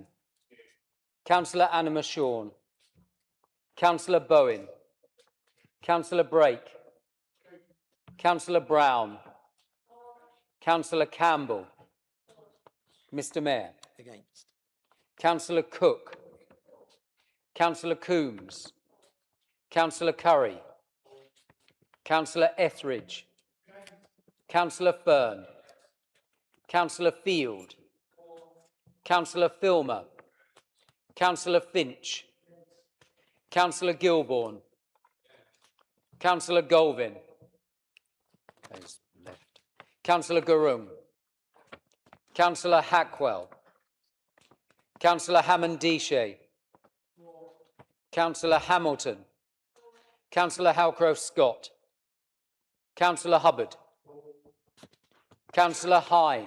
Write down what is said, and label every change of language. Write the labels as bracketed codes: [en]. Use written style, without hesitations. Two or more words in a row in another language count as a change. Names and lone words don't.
[en] Councillor Anima Shawn. Councillor Bowen. Councillor Brake. Councillor Brown. Councillor Campbell. Mr. Mayor. Against. Councillor Cook. Councillor Coombs. Councillor Curry. Councillor Etheridge. Councillor Fern. Councillor Field. Councillor Filmer. Councillor Finch. Councillor Gilbourne. Councillor Golvin. There's left. Councillor Garung. Councillor Hackwell. Councillor Hammond-Dichet. Councillor Hamilton. Councillor Halcroft-Scott. Councillor Hubbard. Councillor Hine.